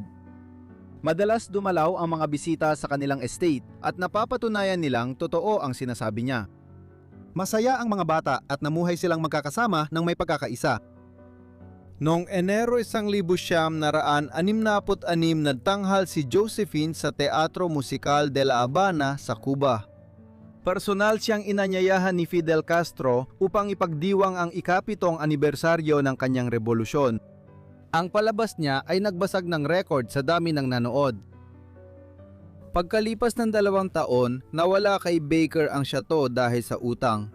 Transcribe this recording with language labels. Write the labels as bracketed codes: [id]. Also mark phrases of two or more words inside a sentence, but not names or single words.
[tl] Madalas dumalaw ang mga bisita sa kanilang estate at napapatunayan nilang totoo ang sinasabi niya. Masaya ang mga bata at namuhay silang magkakasama ng may pagkakaisa. Noong Enero 1966, nagtanghal si Josephine sa Teatro Musikal de la Habana sa Cuba. Personal siyang inanyayahan ni Fidel Castro upang ipagdiwang ang ika-7 anibersaryo ng kanyang revolusyon. Ang palabas niya ay nagbasag ng record sa dami ng nanood. Pagkalipas ng 2 taon, nawala kay Baker ang syato dahil sa utang.